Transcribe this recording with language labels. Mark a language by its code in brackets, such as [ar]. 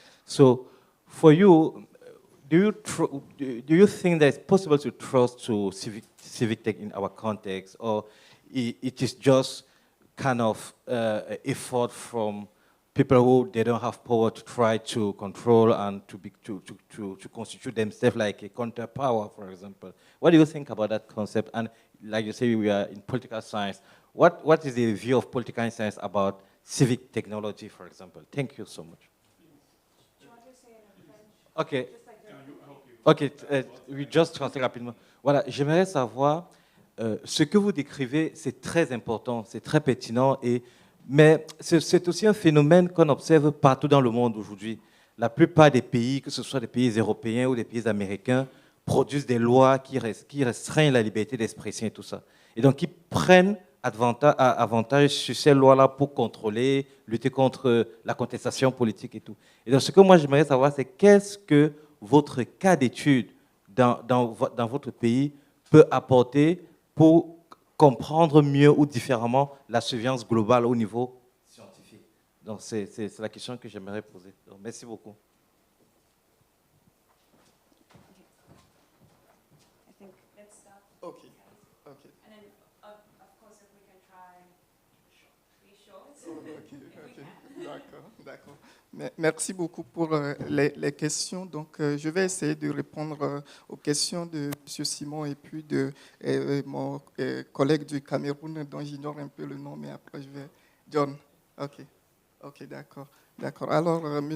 [en] So for you, do you think that it's possible to trust to civic tech in our context, or it is just kind of effort from people who they don't have power to try to control and to constitute themselves like a counter power, for example? What do you think about that concept? And like you say, we are in political science. What is the view of political science about civic technology, for example? Thank you so much. Do you want to say it in French? Okay. Ok, oui, just translate rapidement. [fr] Voilà, j'aimerais savoir, ce que vous décrivez, c'est très important, c'est très pertinent, mais c'est aussi un phénomène qu'on observe partout dans le monde aujourd'hui. La plupart des pays, que ce soit des pays européens ou des pays américains, produisent des lois qui restreignent la liberté d'expression et tout ça. Et donc, ils prennent avantage sur ces lois-là pour contrôler, lutter contre la contestation politique et tout. Et donc, ce que moi, j'aimerais savoir, c'est qu'est-ce que votre cas d'étude dans votre pays peut apporter pour comprendre mieux ou différemment la surveillance globale au niveau scientifique. Donc, c'est la question que j'aimerais poser. Donc, merci beaucoup. [en] Okay. Okay. And then, of course, if we can try to be short. [fr] Okay. D'accord. D'accord. Merci beaucoup pour les questions. Donc, je vais essayer de répondre aux questions de M. Simon et puis de mon collègue du Cameroun, dont j'ignore un peu le nom, mais après je vais... John. Ok, d'accord. D'accord. Alors, M.